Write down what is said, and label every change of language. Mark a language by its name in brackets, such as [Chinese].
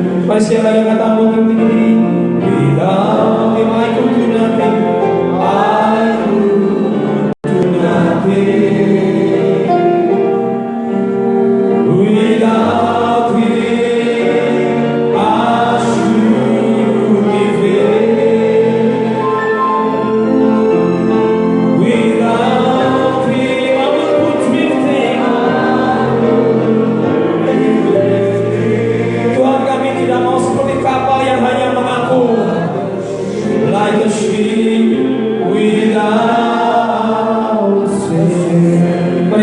[Indonesian] Mari siapa yang kata mau berhenti? [English] Without Him I could do nothing. I could do nothing. Without Him I surely fail. Without Him I will put drifting. [Indonesian] Tuhan, kami tidak mau seperti kapal yang hanya mengapung. [English] Like a ship without sail.